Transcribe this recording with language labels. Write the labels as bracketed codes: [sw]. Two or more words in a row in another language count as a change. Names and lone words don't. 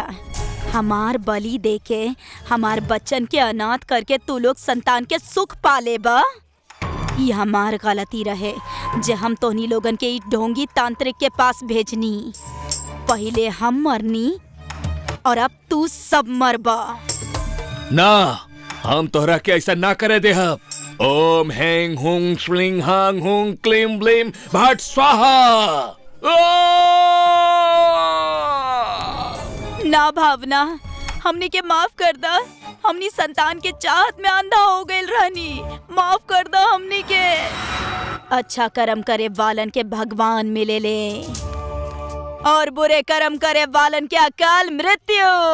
[bho] हमार बलि दे के हमार बच्चन के अनाथ करके तू लोग संतान के सुख पाले बा। ये हमार गलती रहे जे हम तोहनी लोगन के ई ढोंगी तांत्रिक के पास भेजनी। पहले हम मरनी और अब तू सब मरबा। ना, हम तोहरा के ऐसा ना करे दे। [sa] ओम हेंग हुंग श्लिंग हांग हुंग क्लीम ब्लीम भट स्वाहा। [bho] ना भावना, हमनी के माफ कर दा। हमनी संतान के चाहत में अंधा हो गए रहनी। माफ कर दो हमनी के। अच्छा कर्म करे वालन के भगवान मिले ले और बुरे कर्म करे वालन के अकाल मृत्यु।